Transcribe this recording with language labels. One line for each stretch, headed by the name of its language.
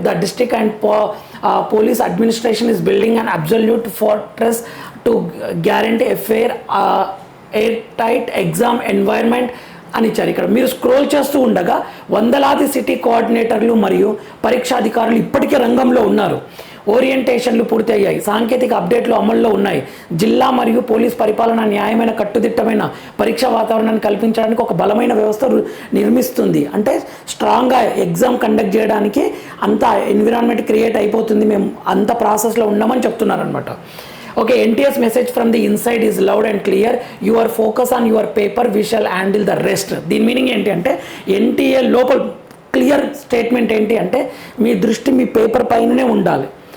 English: The district and police administration is building an absolute fortress to guarantee a fair, airtight exam environment
Telugu: అని ఇచ్చారు. ఇక్కడ మీరు scroll చేస్తూ ఉండగా వందలాది సిటీ కోఆర్డినేటర్లు మరియు పరీక్షాధికారులు ఇప్పటికే రంగంలో ఉన్నారు. ఓరియంటేషన్లు పూర్తి అయ్యాయి. సాంకేతిక అప్డేట్లు అమల్లో ఉన్నాయి. జిల్లా మరియు పోలీస్ పరిపాలన న్యాయమైన కట్టుదిట్టమైన పరీక్షా వాతావరణాన్ని కల్పించడానికి ఒక బలమైన వ్యవస్థ నిర్మిస్తుంది. అంటే స్ట్రాంగ్గా ఎగ్జామ్ కండక్ట్ చేయడానికి అంత ఎన్విరాన్మెంట్ క్రియేట్ అయిపోతుంది, మేము అంత ప్రాసెస్లో ఉన్నామని చెప్తున్నారనమాట.
English: Okay, NTS message from the inside is loud and clear. Your focus on your paper, we shall handle the rest.
Telugu: దీని మీనింగ్ ఏంటి అంటే NTA లోపల క్లియర్ స్టేట్మెంట్ ఏంటి అంటే మీ దృష్టి మీ పేపర్ పైననే ఉండాలి.